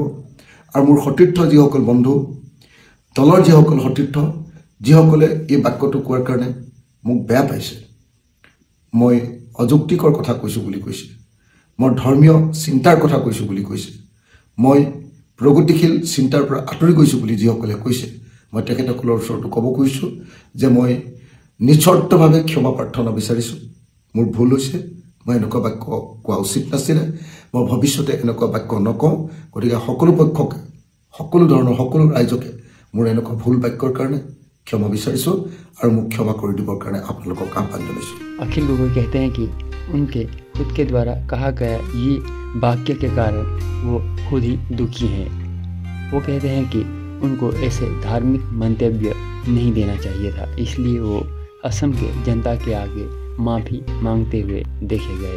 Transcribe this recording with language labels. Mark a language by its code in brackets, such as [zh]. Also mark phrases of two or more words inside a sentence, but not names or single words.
[as] আৰু মোৰ সতীৰ্থ যিসকল বন্ধু, দলৰ যিসকল সতীৰ্থ, যিসকলে এই বাক্যটো কোৱাৰ কাৰণে মোক বেয়া পাইছে, মই অযুক্তিকৰ কথা কৈছোঁ বুলি কৈছে, মই ধৰ্মীয় চিন্তাৰ কথা কৈছোঁ বুলি কৈছে, মই প্ৰগতিশীল চিন্তাৰ পৰা আঁতৰি গৈছোঁ বুলি যিসকলে কৈছে, মই তেখেতসকলৰ ওচৰতো ক'ব খুজিছোঁ যে মই নিস্বাৰ্থভাৱে ক্ষমা প্ৰাৰ্থনা বিচাৰিছোঁ। মোৰ ভুল হৈছে, মই এনেকুৱা বাক্য কোৱা উচিত নাছিলে। মই ভৱিষ্যতে এনেকুৱা বাক্য নকওঁ। গতিকে সকলো পক্ষকে, সকলো ৰাইজকে মোৰ এনেকুৱা ভুল বাক্যৰ কাৰণে क्षमा বিচাৰিছোঁ আৰু মোক ক্ষমা কৰি দিবৰ কাৰণে আপোনালোকক আহ্বান জনাইছোঁ। [hi] अखिल गोगोई कहते हैं कि उनके खुद के द्वारा कहा गया ये वाक्य के कारण वो खुद ही दुखी हैं। वो कहते हैं कि उनको ऐसे धार्मिक मंतव्य नहीं देना चाहिए था, इसलिए वो असम के जनता के आगे माफ़ी मांगते हुए देखे गए।